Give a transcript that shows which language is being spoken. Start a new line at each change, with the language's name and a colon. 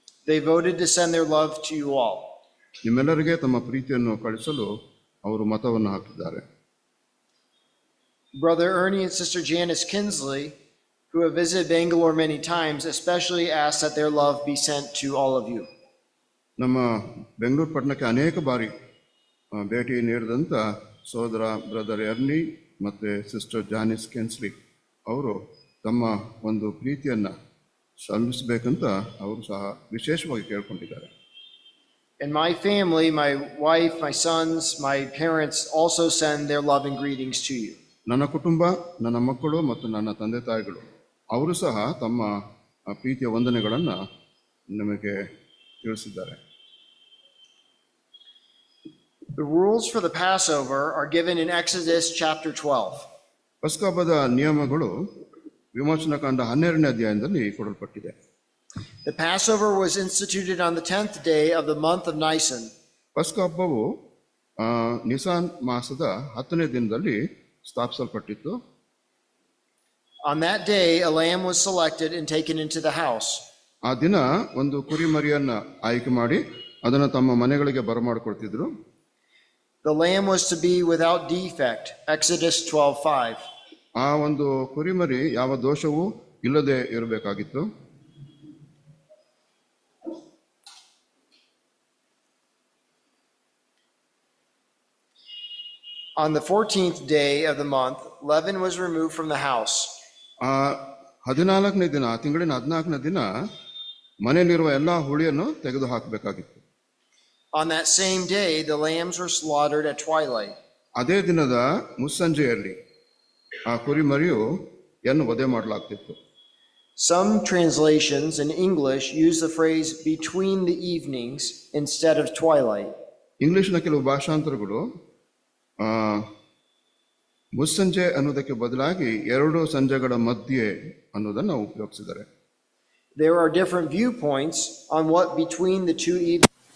English: They voted to send their love to you all.
Kannada: ನಿಮ್ಮೆಲ್ಲರಿಗೆ ತಮ್ಮ ಪ್ರೀತಿಯನ್ನು ಕಳಿಸಲು ಅವರು ಮತವನ್ನು ಹಾಕಿದ್ದಾರೆ.
English: Brother Ernie and Sister Janice Kinsley, who have visited Bangalore many times, especially ask that their love be sent to all of you.
Kannada: ನಮ್ಮ ಬೆಂಗಳೂರು ಪಟ್ಟಣಕ್ಕೆ ಅನೇಕ ಬಾರಿ ಭೇಟಿ ನೀಡಿದಂಥ ಸಹೋದರ ಬ್ರದರ್ ಎರ್ನಿ ಮತ್ತು ಸಿಸ್ಟರ್ ಜಾನಿಸ್ ಕೆನ್ಸ್ಲಿ ಅವರು ತಮ್ಮ ಒಂದು ಪ್ರೀತಿಯನ್ನು ಸಲ್ಲಿಸಬೇಕಂತ ಅವರು ಸಹ ವಿಶೇಷವಾಗಿ ಕೇಳ್ಕೊಂಡಿದ್ದಾರೆ.
English: And my family, my wife, my sons, my parents also send their love and greetings to you.
Kannada: ನನ್ನ ಕುಟುಂಬ, ನನ್ನ ಮಕ್ಕಳು ಮತ್ತು ನನ್ನ ತಂದೆ ತಾಯಿಗಳು ಅವರು ಸಹ ತಮ್ಮ ಪ್ರೀತಿಯ ವಂದನೆಗಳನ್ನು ನಮಗೆ ತಿಳಿಸಿದ್ದಾರೆ.
English: The rules for the Passover are given in Exodus chapter 12.
Kannada: ಪಸ್ಕ ಹಬ್ಬದ ನಿಯಮಗಳು ವಿಮೋಚನಕಾಂಡ 12ನೇ ಅಧ್ಯಾಯದಲ್ಲಿ ಕೊಡಲ್ಪಟ್ಟಿದೆ.
English: The Passover was instituted on the 10th day of the month of Nisan.
Kannada: ಪಸ್ಕ ಹಬ್ಬವು ನಿಸಾನ್ ಮಾಸದ 10ನೇ ದಿನದಲ್ಲಿ ಸ್ಥಾಪಿಸಲ್ಪಟ್ಟಿತ್ತು.
English: On that day, a lamb was selected and taken into the house.
Kannada: ಆ ದಿನ ಒಂದು ಕುರಿಮರಿಯನ್ನ ಆಯ್ಕೆ ಮಾಡಿ ಅದನ್ನು ತಮ್ಮ ಮನೆಗಳಿಗೆ ಬರಮಾಡಿಕೊಳ್ತಿದ್ರು.
English: The lamb was to be without defect, Exodus 12:5.
Kannada: ಆ ಒಂದು ಕುರಿಮರಿ ಯಾವ ದೋಷವೂ ಇಲ್ಲದೆ ಇರಬೇಕಾಗಿತ್ತು.
English: On the 14th day of the month, leaven was removed from the house.
Kannada: ಆ 14ನೇ ದಿನ, ತಿಂಗಳಿನ 14ನೇ ದಿನ ಮನೆಯಲ್ಲಿರುವ ಎಲ್ಲಾ ಹುಳಿಯನ್ನು ತೆಗೆದು ಹಾಕಬೇಕಾಗಿತ್ತು.
English: On that same day, the lambs were slaughtered at twilight.
Kannada: ಅದೇ ದಿನದ ಮುಸ್ಸಂಜೆಯಲ್ಲಿ ಆ ಕುರಿಮರಿಯು ಯನ್ನು ವಧೆ ಮಾಡಲಾಗ್ತಿತ್ತು.
English: Some translations in English use the phrase between the evenings instead of twilight.
Kannada: ಇಂಗ್ಲಿಷ್ನ ಕೆಲವು ಭಾಷಾಂತರಗಳು ಮುಸ್ಸಂಜೆ ಅನ್ನೋದಕ್ಕೆ ಬದಲಾಗಿ 2 ಸಂಜೆಗಳ ಮಧ್ಯೆ ಅನ್ನೋದನ್ನು ಉಪಯೋಗಿಸಿದ್ದಾರೆ.
English: There are different viewpoints on what between the two evenings